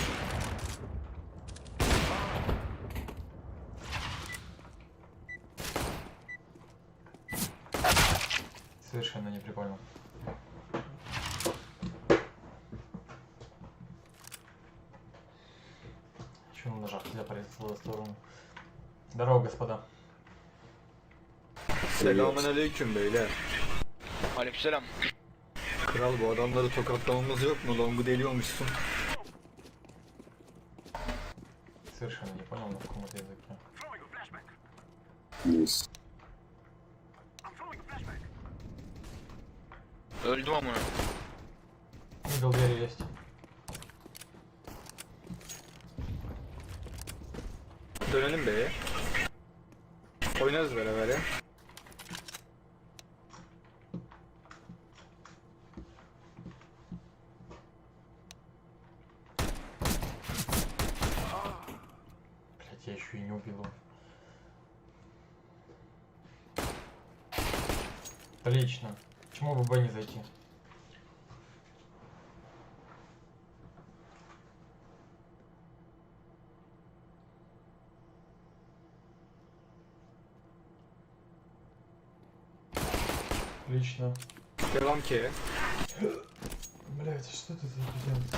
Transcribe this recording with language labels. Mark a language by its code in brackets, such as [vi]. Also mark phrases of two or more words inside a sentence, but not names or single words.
[ru] Совершенно не прикольно. Почему нажав нельзя порезать в свою сторону? Здорово, господа. [tr] Selamünaleyküm beyler. Aleykümselam. Kral bu adamları tokatlamamız yok mu? Long'u deliyormuşsun. [ru] Совершенно не понял, на каком это языке. [tr] Öldüm ama. [ru] Middle двери есть. [tr] Dönelim beye. Oynarız beraber ya. [ru] Блять, я еще и не убил его. Отлично. Почему бы не зайти? Отлично. [tr] Devam ki. [ru] Блять, что это за